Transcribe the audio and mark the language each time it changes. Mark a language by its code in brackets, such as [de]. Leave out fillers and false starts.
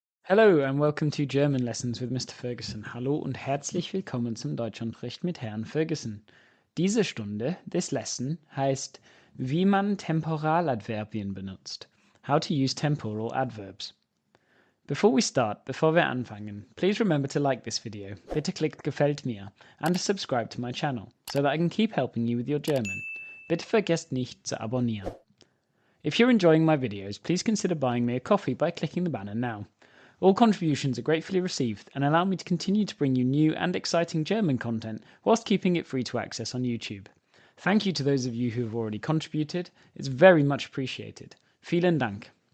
[en] Hello and welcome to German Lessons with Mr. Ferguson. [de] Hallo und herzlich willkommen zum Deutschunterricht mit Herrn Ferguson. Diese Stunde, [en] this lesson, [de] heißt, wie man Temporaladverbien benutzt. [en] How to use temporal adverbs. Before [de] wir anfangen, [en] please remember to like this video, [de] bitte klickt Gefällt mir, [en] and to subscribe to my channel, so that I can keep helping you with your German. [de] Bitte vergesst nicht zu abonnieren. [en] If you're enjoying my videos, please consider buying me a coffee by clicking the banner now. All contributions are gratefully received and allow me to continue to bring you new and exciting German content whilst keeping it free to access on YouTube. Thank you to those of you who have already contributed. It's very much appreciated. [de] Vielen Dank.